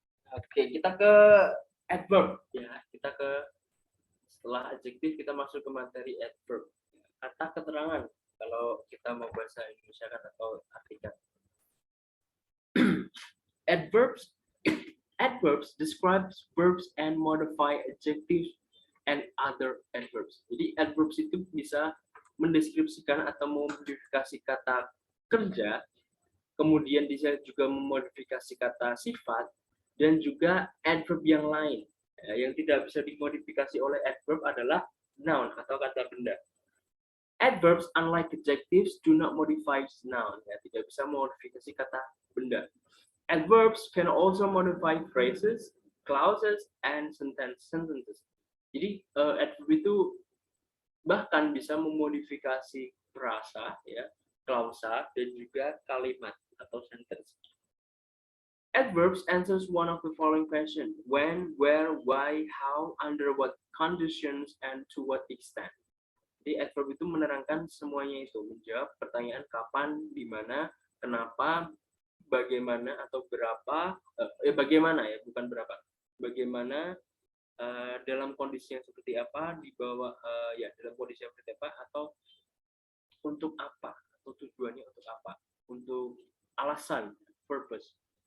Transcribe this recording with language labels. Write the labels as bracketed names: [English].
[Indonesian] Oke, kita ke adverb ya. Kita ke setelah adjektif kita masuk ke materi adverb. Kata keterangan kalau kita mau bahasa Indonesia kan atau artikan. [English] Adverbs adverbs describes verbs and modify adjectives and other adverbs. [Indonesian] Jadi adverbs itu bisa mendeskripsikan atau memodifikasi kata kerja, kemudian bisa juga memodifikasi kata sifat, dan juga adverb yang lain. Yang tidak bisa dimodifikasi oleh adverb adalah noun atau kata benda. [English] Adverbs, unlike adjectives, do not modify noun. [Indonesian] Ya, tidak bisa memodifikasi kata benda. [English] Adverbs can also modify phrases, clauses, and sentences. [Indonesian] Jadi adverb itu bahkan bisa memodifikasi frasa, ya, klausa, dan juga kalimat atau sentence. [English] Adverbs answers one of the following questions: when, where, why, how, under what conditions, and to what extent. [Indonesian] Jadi adverb itu menerangkan semuanya itu, menjawab pertanyaan kapan, di mana, kenapa, bagaimana atau berapa, bagaimana ya, bukan berapa, bagaimana, dalam kondisi yang seperti apa, di bawah, ya dalam kondisi yang seperti apa, atau untuk apa, atau tujuannya untuk apa, untuk alasan, purpose.